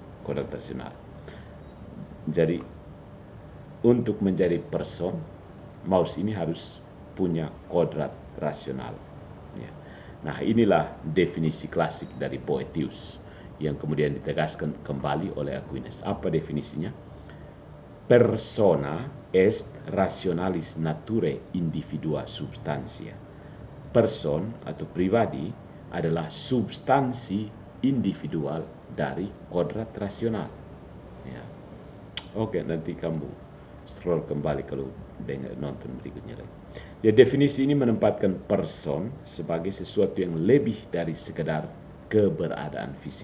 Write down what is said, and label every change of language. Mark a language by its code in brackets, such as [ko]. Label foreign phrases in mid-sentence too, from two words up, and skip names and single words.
[id] Jadi untuk menjadi person, mouse ini harus punya kodrat rasional. Ya. Nah, inilah definisi klasik dari Boethius yang kemudian ditegaskan kembali oleh Aquinas. Apa definisinya? [la] Persona est rationalis naturae individua substantia. [id] Person atau pribadi adalah substansi individual dari kodrat rasional. Ya. Oke, nanti kamu scroll kembali kalau nonton berikutnya lagi. Jadi definisi ini menempatkan person sebagai sesuatu yang lebih dari sekedar keberadaan fisik.